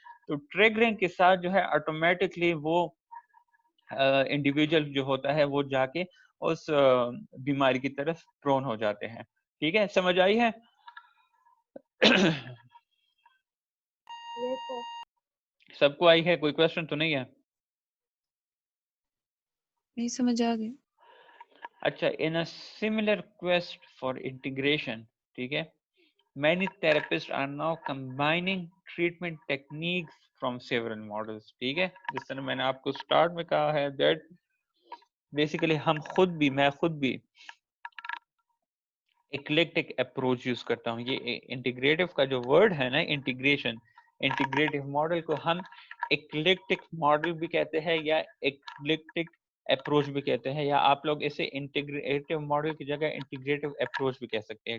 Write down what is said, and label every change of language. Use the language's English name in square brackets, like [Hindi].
[Urdu] تو ٹریگرنگ کے ساتھ جو ہے آٹومیٹکلی وہ انڈیویجول جو ہوتا ہے وہ جا کے اس بیماری کی طرف پرون ہو جاتے ہیں. ٹھیک ہے, سمجھ آئی ہے؟ سب کو آئی ہے, کوئی کوشچن تو نہیں ہے؟ نہیں سمجھ آ گئی. [English] اچھا, in a similar quest for integration, [Urdu] ٹھیک ہے, [English] many therapists are now combining treatment techniques from several models. [Urdu] ٹھیک ہے, جس طرح میں نے آپ کو سٹارٹ میں کہا ہے [English] that basically [Urdu] میں خود بھی ایکلیکٹک اپروچ یوز کرتا ہوں. یہ انٹیگریٹو کا جو ورڈ ہے نا, انٹیگریٹو ماڈل کو ہم ایکلیکٹک ماڈل بھی کہتے ہیں یا ایکلیکٹک اپروچ بھی کہتے ہیں, یا آپ لوگ اسے انٹیگریٹو ماڈل کی جگہ انٹیگریٹو اپروچ بھی کہہ سکتے ہیں.